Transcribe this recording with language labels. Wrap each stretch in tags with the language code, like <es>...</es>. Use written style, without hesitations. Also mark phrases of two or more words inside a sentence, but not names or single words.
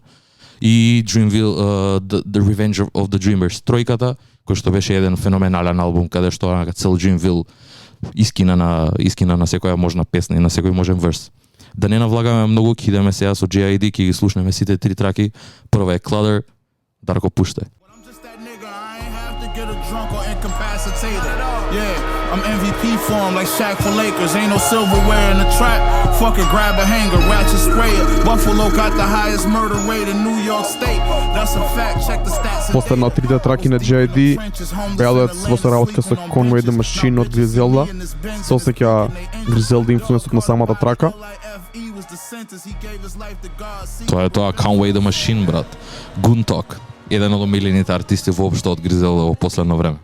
<mk>И Dreamville, The Revenge of the Dreamers, тројката, кој што беше еден феноменален албум, каде што онака цел Dreamville искина на секоја можна песна и на секој можен верс. Да не навлагаме многу, ќе идеме сега со JID, ќе ги слушнеме сите три траки. Прва е Clutter, Дарко пуште.</mk> <en>I'm just that nigga, I ain't have to get a drunk or incapacitated. Yeah, I'm MVP form like Shaq for Lakers. Ain't no silverware in the trap. Fuck it, grab a hanger, ratchet sprayer. Buffalo got the highest murder rate in New York State. That's a fact, check the stats.</en> <mk>Последна од трите траки на JID, Ballad во соработка со Conway the Machine од Griselda. Се осеќа Griselda инфлуенсот на самата трака. Тоа е тоа Conway the Machine, брат. Guntok, еден од омилените артисти воопшто од Griselda во последно време.</mk>